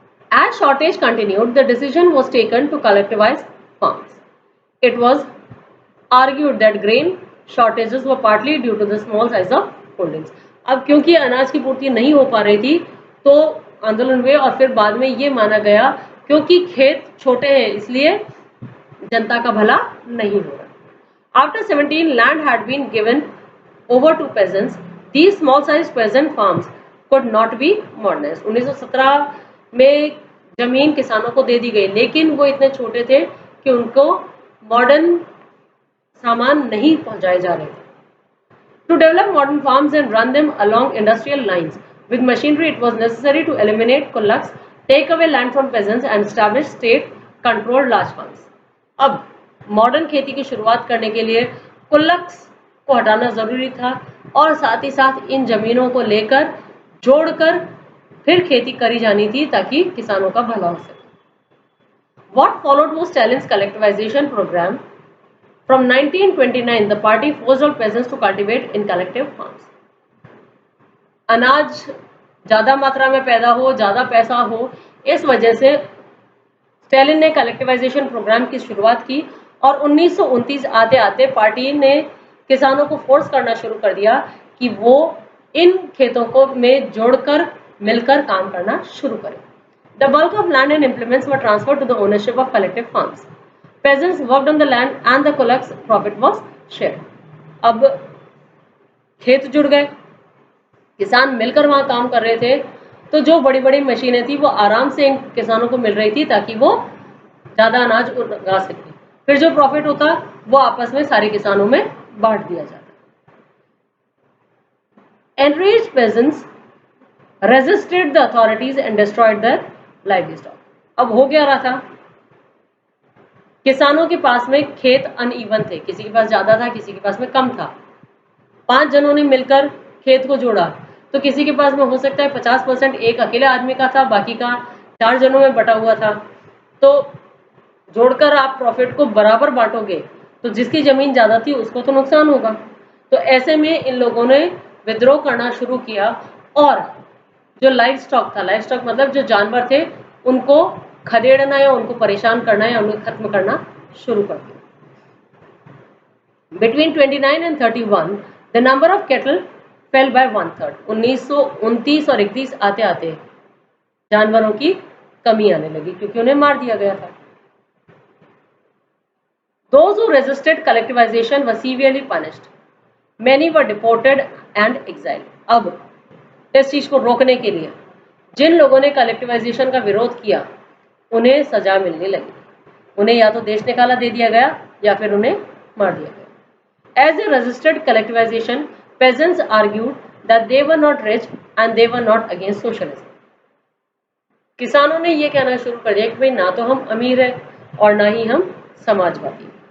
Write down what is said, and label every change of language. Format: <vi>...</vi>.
<en>As shortage continued, the decision was taken to collectivize farms. It was argued that grain shortages were partly due to the small size of holdings.</en> <hi>अब क्योंकि अनाज की पूर्ति नहीं हो पा रही थी तो आंदोलन हुए और फिर बाद में ये माना गया क्योंकि खेत छोटे हैं इसलिए जनता का भला नहीं हो रहा।</hi> <en>After 17 land had been given over to peasants, these small-sized peasant farms could not be modernized.</en> <hi>1917 में जमीन किसानों को दे दी गई, लेकिन वो इतने छोटे थे कि उनको मॉडर्न सामान नहीं पहुंचाए जा रहे थे।</hi> <en>To develop modern farms and run them along industrial lines with machinery, it was necessary to eliminate kulaks, take away land from peasants, and establish state-controlled large farms.</en> <hi>अब मॉडर्न खेती की शुरुआत करने के लिए कुल्लक्स को हटाना जरूरी था और साथ ही साथ इन जमीनों को लेकर जोड़कर फिर खेती करी जानी थी ताकि किसानों का भला हो सके।</hi> <en>What followed was Stalin's collectivization program. From 1929, the party forced all peasants to cultivate in collective farms.</en> <hi>अनाज ज्यादा मात्रा में पैदा हो, ज्यादा पैसा हो, इस वजह से स्टालिन ने कलेक्टिवाइजेशन प्रोग्राम की शुरुआत की और 1929 आते आते पार्टी ने किसानों को फोर्स करना शुरू कर दिया कि वो इन खेतों को में जोड़कर मिलकर काम करना शुरू करें।</hi> <en>The bulk of land and implements were transferred to the ownership of collective farms. Peasants worked on the land and the kulaks profit was shared.</en> <hi>अब खेत जुड़ गए, किसान मिलकर वहाँ काम कर रहे थे, तो जो बड़ी बड़ी मशीनें थी वो आराम से इन किसानों को मिल रही थी ताकि वो ज़्यादा अनाज उगा सके। फिर जो प्रॉफिट होता वो आपस में सारे किसानों में बांट दिया जाता।</hi> <en>Enraged peasants resisted the authorities and destroyed their livestock.</en> <hi>अब हो क्या रहा था, किसानों के पास में खेत अनइवन थे, किसी के पास ज्यादा था, किसी के पास में कम था। 5 जनों ने मिलकर खेत को जोड़ा, तो किसी के पास में हो सकता है 50% एक अकेले आदमी का था, बाकी का 4 जनों में बटा हुआ था। तो जोड़कर आप प्रॉफिट को बराबर बांटोगे तो जिसकी जमीन ज्यादा थी उसको तो नुकसान होगा। तो ऐसे में इन लोगों ने विद्रोह करना शुरू किया और जो लाइव स्टॉक था, लाइव स्टॉक मतलब जो जानवर थे, उनको खदेड़ना या उनको परेशान करना या उनको खत्म करना शुरू कर दिया।</hi> <en>Between 29 and 31, the number of cattle fell by 1/3.</en> <hi>1929 और 31 आते आते जानवरों की कमी आने लगी क्योंकि उन्हें मार दिया गया था।</hi> <en>Those who resisted collectivization were severely punished. Many were deported and exiled.</en> <hi>अब इस चीज को रोकने के लिए जिन लोगों ने कलेक्टिवाइजेशन का विरोध किया उन्हें सजा मिलने लगी। उन्हें या तो देश निकाला दे दिया गया या फिर उन्हें मार दिया गया।</hi> <en>As they resisted collectivization, peasants argued that they were not rich and they were not against socialism.</en> <hi>किसानों ने ये कहना शुरू कर दिया कि भाई ना तो हम अमीर हैं और ना ही हम समाजवादी।</hi>